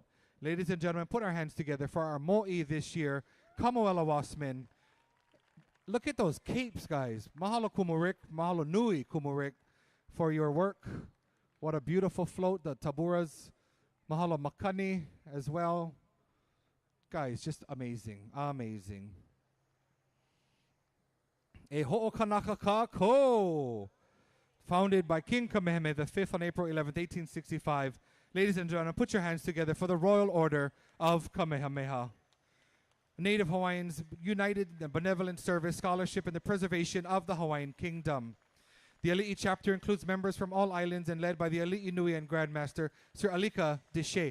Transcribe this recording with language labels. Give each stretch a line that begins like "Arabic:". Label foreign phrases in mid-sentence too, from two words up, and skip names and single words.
English: Ladies and gentlemen, put our hands together for our mo'i this year, Kamuela Wassman. Look at those capes, guys. Mahalo Kumurik,
Hawaiian: mahalo nui
English: Kumurik for your work. What a beautiful float, the taburas. Mahalo Makani as well. Guys, just amazing, amazing.
Hawaiian: E ho'okanaka kako.
English: Founded by King Kamehameha V on April 11th, 1865. Ladies and gentlemen, put your hands together for the Royal Order of Kamehameha. Native Hawaiians united in benevolent service, scholarship, and the preservation of the Hawaiian Kingdom. The Ali'i chapter includes members from all islands and led by the Ali'i Nui and Grandmaster, Sir Alika Deshe.